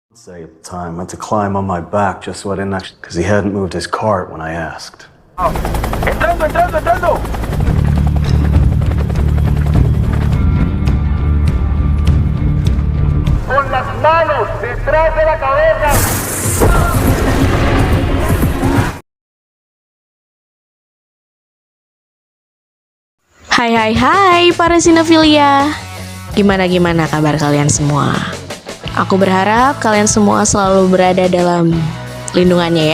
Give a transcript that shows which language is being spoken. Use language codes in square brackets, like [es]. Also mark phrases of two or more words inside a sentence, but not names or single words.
[en] Say at the time, had to climb on my back just so I didn't actually, because he hadn't moved his cart when I asked. [es] Entrando. Con las manos detrás de la cabeza. [id] Hai para sinefilia. Gimana kabar kalian semua? Aku berharap kalian semua selalu berada dalam lindungannya ya.